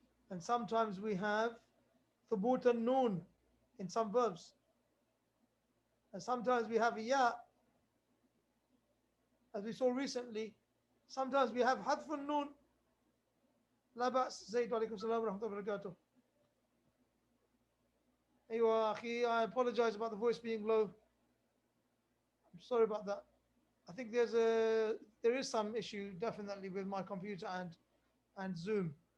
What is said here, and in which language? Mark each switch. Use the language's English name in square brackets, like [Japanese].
[English] And sometimes we have thubut and noon in some verbs. And sometimes we have ya as we saw recently, sometimes we have hadfun noon. [Arabic] لا بأس زيد وعليكم السلام ورحمة الله وبركاته. أيوة أخي, [English] I apologize about the voice being low. I'm sorry about that. I think there is some issue definitely with my computer and Zoom.